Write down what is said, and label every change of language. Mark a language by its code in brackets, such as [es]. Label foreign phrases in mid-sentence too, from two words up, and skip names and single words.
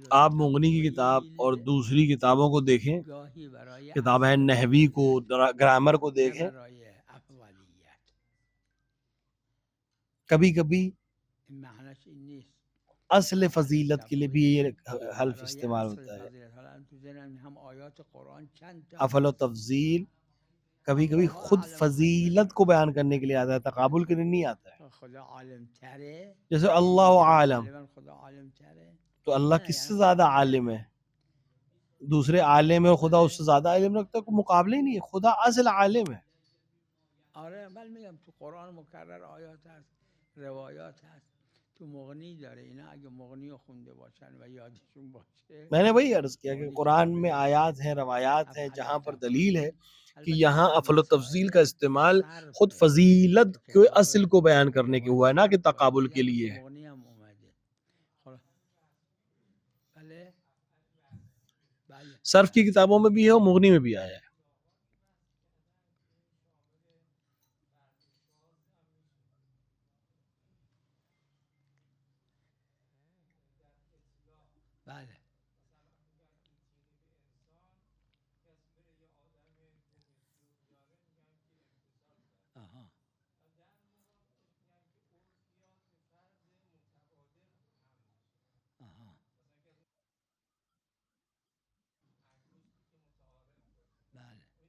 [ur] آپ مغنی کی کتاب اور دوسری کتابوں کو دیکھیں، [fa] گاهی برای [ur] کتاب ہے نحوی کو، گرامر کو [fa] نه [ur] دیکھیں. [fa] برای افعالیت. [ur] کبھی کبھی [fa] این معنیش این نیست [ur] اصل فضیلت کے لیے بھی یہ حلف [fa] برای [ur] استعمال [fa] اصل [ur] ہوتا ہے. [fa] فضیلت. حالا تو ذهنم هم آیات قرآن چند تا [ur] افل و تفضیل کبھی کبھی خود فضیلت کو بیان کرنے کے لیے آتا ہے، تقابل کے لیے نہیں آتا ہے. [fa] خدا عالم تره، [ur] جیسے اللہ عالم، [fa] خدا عالم تره، [ur] تو اللہ کس سے زیادہ عالم ہے؟ دوسرے عالم ہے اور خدا اس سے زیادہ علم رکھتا ہے، کوئی مقابلہ ہی نہیں ہے. خدا اصل عالم ہے. [fa] آره من میگم تو قرآن مکرر آیات هست، روایات هست، تو مغنی داره. اینا اگه مغنی رو خونده باشن و یادشون باشه، [ur] میں نے وہی عرض کیا کہ قرآن میں آیات ہیں، روایات ہیں جہاں پر دلیل ہے کہ یہاں افل و تفضیل کا استعمال خود فضیلت کے اصل کو بیان کرنے کے ہوا ہے، نہ کہ تقابل کے لیے ہے. [fa] مغنی هم اومده. بله بله [ur] صرف کی کتابوں میں بھی ہے اور مغنی میں بھی آیا ہے. [fa] بله آها آها بله